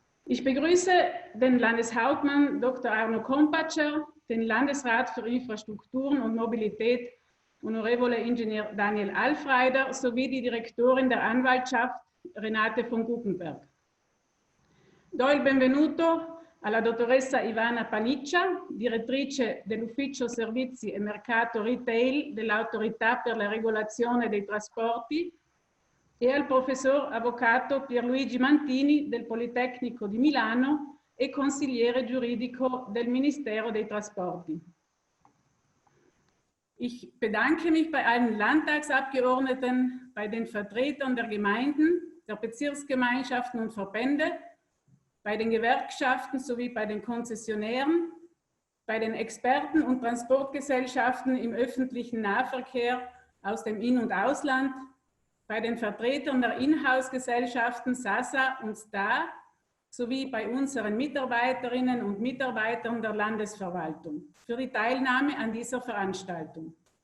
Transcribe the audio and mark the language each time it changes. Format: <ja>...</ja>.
<de>Ich begrüße den Landeshauptmann Dr. Arno Kompatscher, den Landesrat für Infrastrukturen und Mobilität, Onorevole Ingenieur Daniel Alfreider, sowie die Direktorin der Anwaltschaft, Renate von Guggenberg.</de> <it>Do il benvenuto alla dottoressa Ivana Paniccia, direttrice dell'Ufficio Servizi e Mercato Retail dell'Autorità per la Regolazione dei Trasporti, e al professor avvocato Pierluigi Mantini del Politecnico di Milano e consigliere giuridico del Ministero dei Trasporti.</it> <de>Ich bedanke mich bei allen Landtagsabgeordneten, bei den Vertretern der Gemeinden, der Bezirksgemeinschaften und Verbände, bei den Gewerkschaften sowie bei den Konzessionären, bei den Experten und Transportgesellschaften im öffentlichen Nahverkehr aus dem In- und Ausland, bei den Vertretern der Inhouse-Gesellschaften SASA und STA sowie bei unseren Mitarbeiterinnen und Mitarbeitern der Landesverwaltung für die Teilnahme an dieser Veranstaltung.</de>